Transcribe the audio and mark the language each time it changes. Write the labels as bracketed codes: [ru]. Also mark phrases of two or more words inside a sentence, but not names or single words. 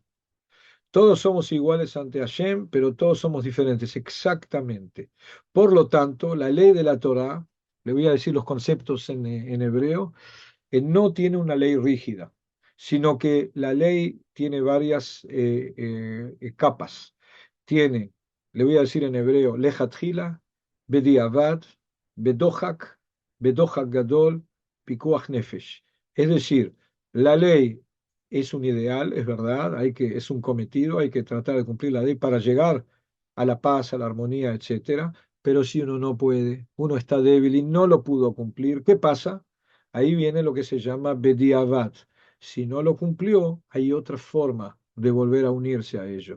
[es] Todos somos iguales ante Hashem, pero todos somos diferentes, exactamente. Por lo tanto, la ley de la Torá, le voy a decir los conceptos en hebreo, no tiene una ley rígida, sino que la ley tiene varias capas. Tiene, le voy a decir en hebreo, [he] לכתחילה, בדיעבד, בדוחק, בדוחק גדול, פיקוח נפש. [es] Es decir, la ley es un ideal, es verdad, es un cometido, hay que tratar de cumplir la ley para llegar a la paz, a la armonía, etcétera. Pero si uno no puede, uno está débil y no lo pudo cumplir, ¿qué pasa? Ahí viene lo que se llama Bediavat. Si no lo cumplió, hay otra forma de volver a unirse a ello.